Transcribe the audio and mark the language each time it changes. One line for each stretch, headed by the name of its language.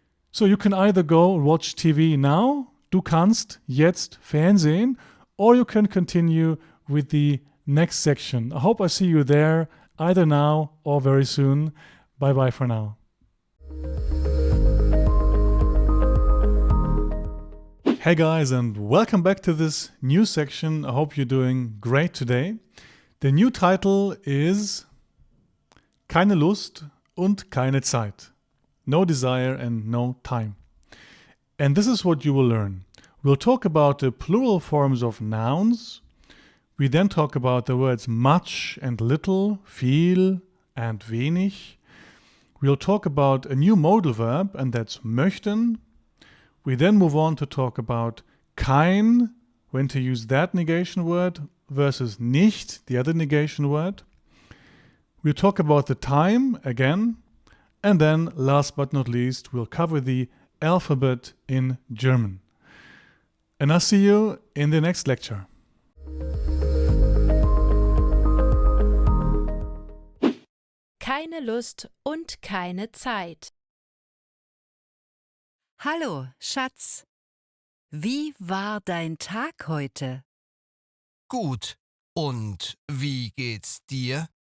English: So you can either go watch TV now,
German: du kannst jetzt Fernsehen,
English: or you can continue with the next section. I hope I see you there, either now or very soon. Bye bye for now. Hey guys, and welcome back to this new section. I hope you're doing great today. The new title is
German: Keine Lust und keine Zeit.
English: No desire and no time. And this is what you will learn. We'll talk about the plural forms of nouns. We then talk about the words much and little, viel and wenig. We'll talk about a new modal verb, and that's möchten. We then move on to talk about kein, when to use that negation word, versus nicht, the other negation word. We'll talk about the time again. And then, last but not least, we'll cover the alphabet in German. And I'll see you in the next lecture.
German: Keine Lust und keine Zeit. Hallo, Schatz. Wie war dein Tag heute? Gut. Und wie geht's dir?